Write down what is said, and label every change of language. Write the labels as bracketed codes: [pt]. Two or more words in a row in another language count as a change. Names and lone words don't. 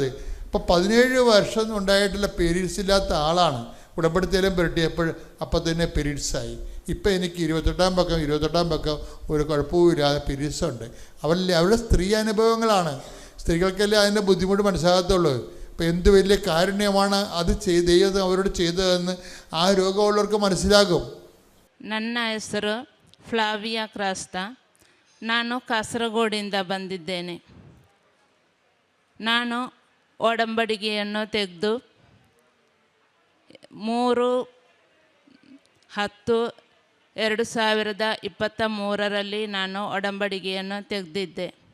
[ml] അപ്പോൾ 17 വർഷം ഉണ്ടായിട്ടുള്ള പീരീഡ്സ് ഇല്ലാത്ത ആളാണ് ഉടമ്പടി തൈലം പുരട്ടിയപ്പോൾ അപ്പം തന്നെ പീരീഡ്സായി. ഇപ്പം എനിക്ക് 28-ാം പക്കം ഒരു കുഴപ്പവുമില്ലാതെ പീരീഡ്സ് ഉണ്ട്. അവരുടെ സ്ത്രീ അനുഭവങ്ങളാണ്. സ്ത്രീകൾക്കല്ലേ അതിൻ്റെ ബുദ്ധിമുട്ട് മനസ്സിലാകത്തുള്ളൂ. അപ്പോൾ എന്ത് വലിയ കാരുണ്യമാണ് അത് ദൈവം അവരോട് ചെയ്തതെന്ന് ആ രോഗമുള്ളവർക്ക് മനസ്സിലാകും. [kn] ನನ್ನ ಹೆಸರು ಫ್ಲಾವಿಯಾ ಕ್ರಾಸ್ತಾ. ನಾನು ಕಾಸರಗೋಡಿಂದ ಬಂದಿದ್ದೇನೆ. ನಾನು ಒಡಂಬಡಿಕೆಯನ್ನು ತೆಗೆದು 3 10/2023 ನಾನು ಒಡಂಬಡಿಕೆಯನ್ನು ತೆಗೆದಿದ್ದೆ.